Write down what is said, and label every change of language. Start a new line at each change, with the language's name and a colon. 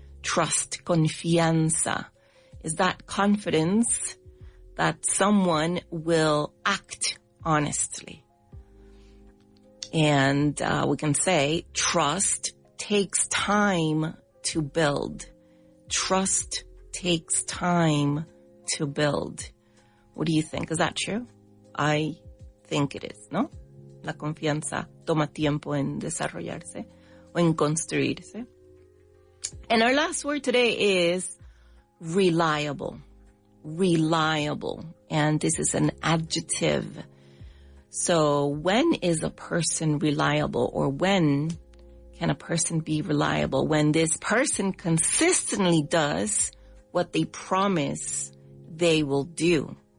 English: Trust, confianza, is that confidence that someone will act honestly. And we can say trust takes time to build. Trust takes time to build. What do you think? Is that true? I think it is, ¿no?
Spanish: La confianza toma tiempo en desarrollarse o en construirse.
English: And our last word today is reliable. Reliable. And this is an adjective. So when is a person reliable, or when can a person be reliable? When this person consistently does what they promise they will do.